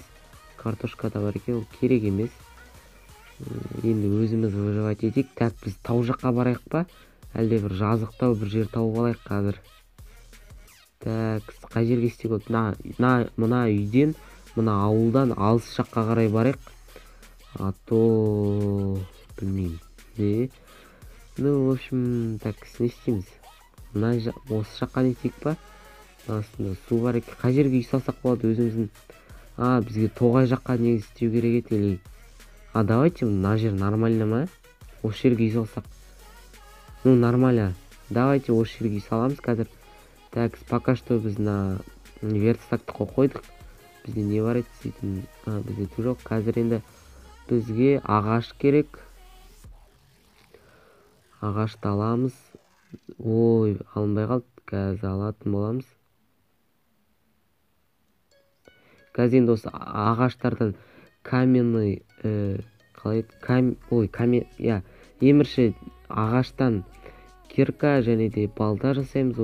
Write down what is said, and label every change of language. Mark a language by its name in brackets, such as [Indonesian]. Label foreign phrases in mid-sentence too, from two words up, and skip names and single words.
[Kazakh] Картошка да бар екен, ол керек емес. Енді өзіміз выживать етейік. Так, біз тау жаққа барайық па? Әлде бір жазықтау бір жер тауып алайық қазір. Так, қай жерге істеп болды? Мына үйден, мына ауылдан алыс жаққа қарай барайық. То білмеймін. [Russian] В общем, так, [Kazakh] не істейміз. Осы жаққа не етейік па? Астында су бар екен. Қай жерге үй салсақ болады өзіміздің? Бізге тоғай жаққа негіз істеу керек еді. Давайте, мына жер нормально ма? Осы жерге үй салсақ. Нормально. Давайте осы жерге үй саламыз қазір. [Russian] Так, пока что біз верстакты қойдық. [Kazakh] Бізде не бар еді сөйтін? Бізде түк жоқ. Қазір енді бізге ағаш керек. Ағашты аламыз. Ой, алынбай қалды. Қазір алатын боламыз. Қазір енді осы ағаштардан каменный, емірші ағаштан кирка және де балда жасаймыз.